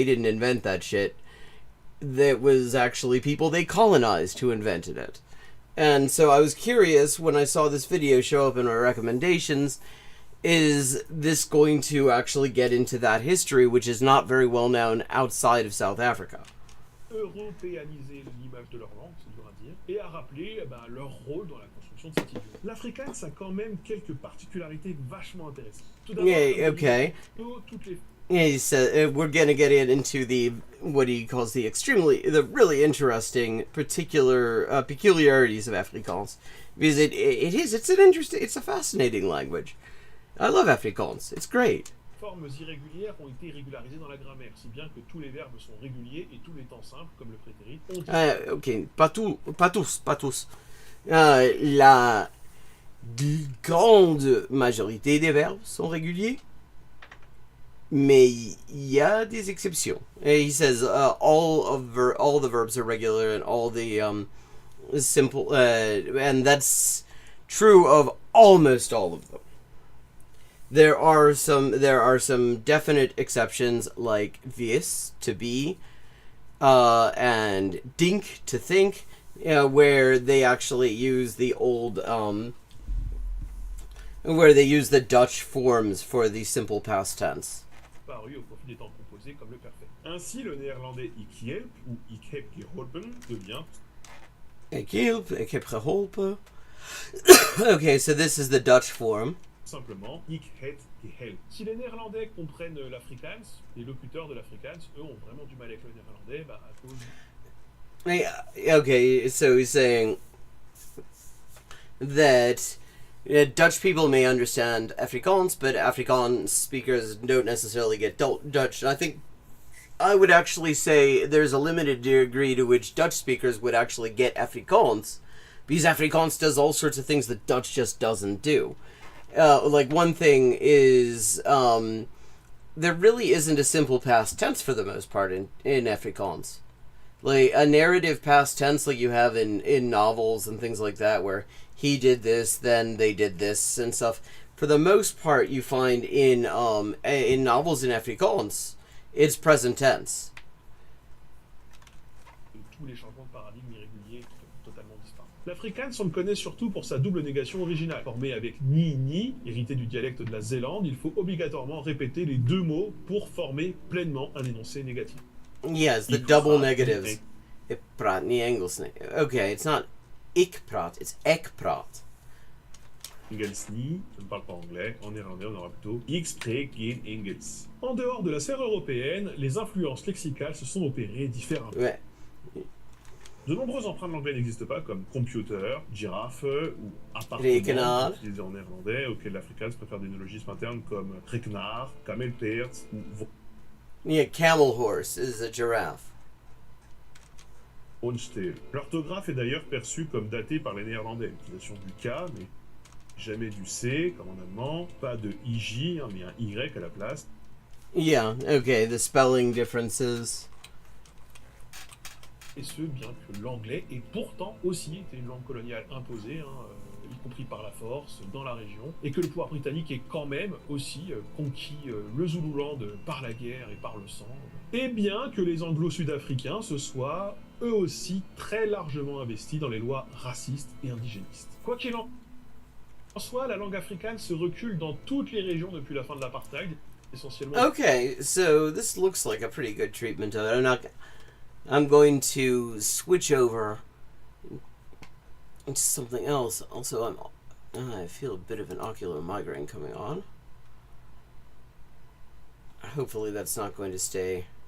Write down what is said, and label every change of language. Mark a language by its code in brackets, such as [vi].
[en] They didn't invent that shit. That was actually people they colonized who invented it. And so I was curious when I saw this video show up in our recommendations, is this going to actually get into that history, which is not very well known outside of South Africa? [fr] Européaniser l'image de leur langue, c'est dur à dire, et à rappeler leur rôle dans la construction de cette idée. L'Afrikaans a quand même quelques particularités vachement intéressantes. Tout d'abord, [en] yeah, okay. [fr] Toutes les... [en] Yeah, he said we're gonna get into what he calls the really interesting peculiarities of Afrikaans, because it's a fascinating language. I love Afrikaans. It's great. [fr] Formes irrégulières ont été régularisées dans la grammaire, si bien que tous les verbes sont réguliers et tous les temps simples, comme le prétérit, ont... Ok, pas tous. La grande majorité des verbes sont réguliers. Mais il y a des exceptions. [en] He says all the verbs are regular and all the simple, and that's true of almost all of them. There are some definite exceptions, like vis, to be, and dink, to think, where they actually use the old where they use the Dutch forms for the simple past tense. [fr] Paru au profit des temps composés comme le perfect. Ainsi, le néerlandais [nl] ik help [fr] ou [nl] ik heb geholpen [fr] devient [nl] Ik heb geholpen. [en] Okay, so this is the Dutch form. [fr] Simplement [af] ik het gehelpt. [fr] Si les néerlandais comprennent l'Afrikaans, les locuteurs de l'Afrikaans, eux, ont vraiment du mal avec le néerlandais, à cause... [en] Okay, so he's saying that Dutch people may understand Afrikaans, but Afrikaans speakers don't necessarily get Dutch. And I think I would actually say there's a limited degree to which Dutch speakers would actually get Afrikaans, because Afrikaans does all sorts of things that Dutch just doesn't do. Like one thing is there really isn't a simple past tense for the most part in Afrikaans. like a narrative past tense like you have in novels and things like that, where he did this, then they did this and stuff. For the most part, you find in novels in Afrikaans, it's present tense. [fr] Tous les changements de paradigme irréguliers qui ont totalement disparu. L'afrikaans, on le connaît surtout pour sa double négation originale. Formé avec ni, hérité du dialecte de la Zélande, il faut obligatoirement répéter les deux mots pour former pleinement un énoncé négatif. [en] Yes, the double negatives. [af] Ik praat niet Engels. [en] Okay, it's not [af] ik praat, [en] it's [af] ek praat. Engels niet, [fr] je ne parle pas anglais. En néerlandais, on aura plutôt [nl] ik spreek geen Engels. [fr] En dehors de la sphère européenne, les influences lexicales se sont opérées différemment. Ouais. De nombreux emprunts de l'anglais n'existent pas, comme computer, girafe ou [af] Rekenaar. [fr] appartement, utilisés en néerlandais, auxquels l'Afrikaans préfère des néologismes internes comme rekenaar, kamelpeert ou [en] Yeah, camel horse is a giraffe. Onsteel. [fr] L'orthographe est d'ailleurs perçue comme datée par les néerlandais. L'utilisation du K, mais jamais du C, comme en allemand. Pas de IJ, mais un Y à la place. [en] Yeah, okay, the spelling differences. [fr] Et ce, bien que l'anglais ait pourtant aussi été une langue coloniale imposée, y compris par la force, dans la région, et que le pouvoir britannique ait quand même aussi conquis le Zululand par la guerre et par le sang. Et bien que les anglo-sud-africains se soient eux aussi très largement investis dans les lois racistes et indigénistes. Quoi qu'il en soit, la langue africaine se recule dans toutes les régions depuis la fin de l'apartheid, essentiellement... [en] Okay, so this looks like a pretty good treatment of it. I'm going to switch over into something else. Also, I feel a bit of an ocular migraine coming on. Hopefully that's not going to stay.